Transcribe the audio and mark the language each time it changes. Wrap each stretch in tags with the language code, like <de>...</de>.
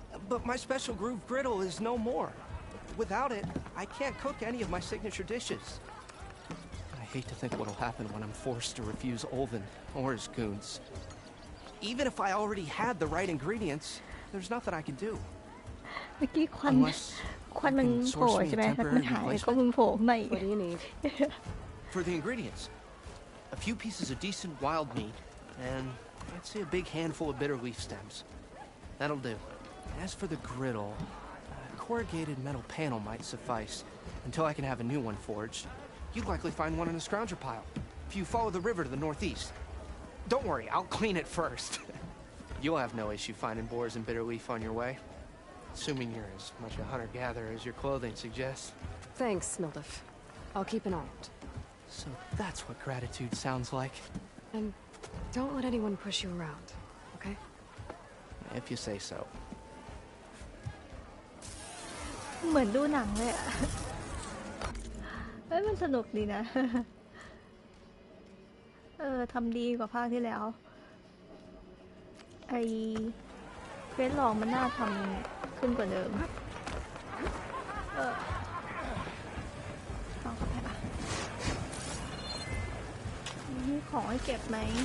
<en>But my special groove griddle is no more. Without it, I can't cook any of my signature dishes. I hate to think what'll happen when I'm forced to refuse Olvin or his goons. Even if I already had the right ingredients, there's nothing I can do.</en> <th>เมื่อกี้ควันมันโผล่ใช่ไหมแล้วมันหายก็มันโผล่ขึ้นมาอีก</th> <en>What do you need? For the ingredients, a few pieces of decent wild meat, and I'd say a big handful of bitter leaf stems. That'll do. As for the griddle, a corrugated metal panel might suffice until I can have a new one forged. You'd likely find one in a scrounger pile if you follow the river to the northeast. Don't worry, I'll clean it first. You'll have no issue finding boars and bitter leaf on your way. Assuming you're as much a hunter-gatherer as your clothing suggests. Thanks, Mildef. I'll keep an eye out. So that's what gratitude sounds like. And don't let anyone push you around, okay? If you say so.</en> <th>เหมือนดูหนังเลยอ่ะ เอ้ยมันสนุกดีนะ ทำดีกว่าภาคที่แล้ว ไอเควสลองมันน่าทำขึ้นกว่าเดิมเอาเข้าไปอ่ะมีของให้เก็บไหม</th>